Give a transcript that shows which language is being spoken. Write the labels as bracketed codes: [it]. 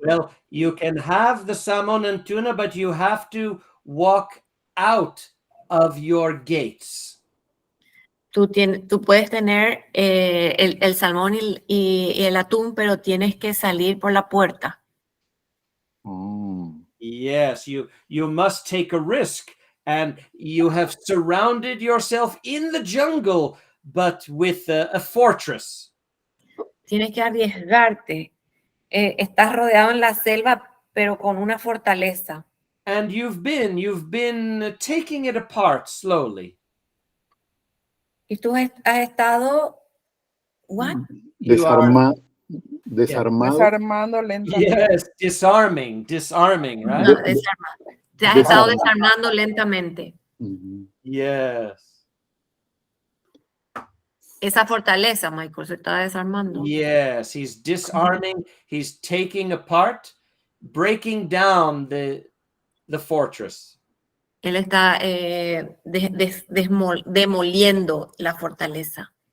[en] well, you can have the salmon and tuna, but you have to walk out of your gates. [es] Tú puedes tener el salmón y el atún, pero tienes que salir por la puerta. [en] Yes, you must take a risk, and you have surrounded yourself in the jungle, but with a fortress. [es] Tienes que arriesgarte. Estás rodeado en la selva, pero con una fortaleza. [en] And you've been taking it apart slowly. [es] Y tú has estado, [en] what? You are, [es] desarmado. Desarmando lentamente. [en] yes, disarming, right? [es] No, desarmado. Te has estado desarmando lentamente. [en] Yes. [es] Esa fortaleza, Michael, se está desarmando. [en] Yes, he's disarming, he's taking apart, breaking down the fortress. [es] Él está demoliendo la fortaleza.